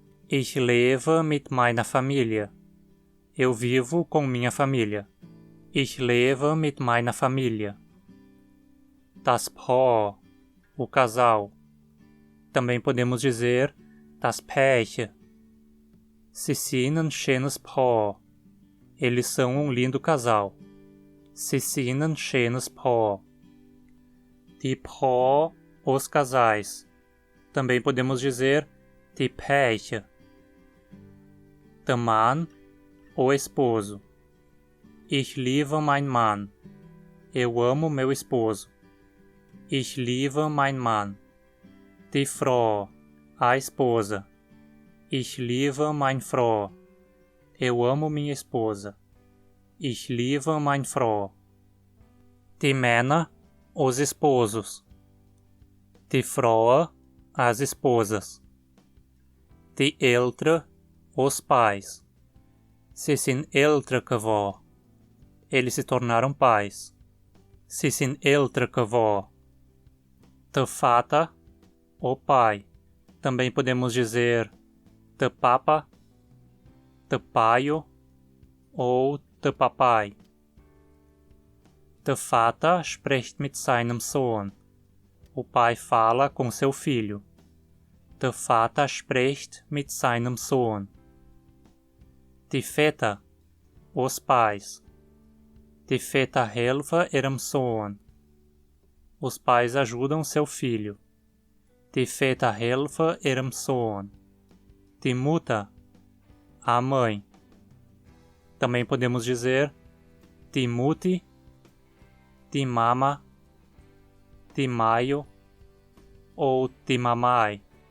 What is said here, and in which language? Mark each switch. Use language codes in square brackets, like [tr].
[de] Ich lebe mit meiner Familie. [pt] Eu vivo com minha família. [de] Ich lebe mit meiner Familie. Das Paar, o casal. [pt] Também podemos dizer das Pärchen. [de] Sie sind ein schönes Paar. [pt] Eles são um lindo casal. [de] Sie sind ein schönes Paar. Die Paar, os casais. [pt] Também podemos dizer die Pärchen. [de] Der Mann, o esposo. Ich liebe mein Mann. [pt] Eu amo meu esposo. [de] Ich liebe mein Mann. Die Frau, a esposa. Ich liebe meine Frau. [pt] Eu amo minha esposa. [de] Ich liebe meine Frau. Die Männer, os esposos. Die Frauen, as esposas. Die Eltern, os pais. Sie sind älter geworden. [pt] Eles se tornaram pais. [de] Sie sind älter geworden. Der Vater, o pai. [pt] Também podemos dizer der Papa, der Paio ou der Papai. [de] Der Vater spricht mit seinem Sohn. [pt] O pai fala com seu filho. [de] Der Vater spricht mit seinem Sohn. Die Väter, os pais. Die Väter helfen ihrem Sohn. [pt] Os pais ajudam seu filho. [de] Die Väter helfen ihrem Sohn. [pt] Die Mutter, a mãe. Também podemos dizer die Mutti, die Mama, die Maio ou die Mamai.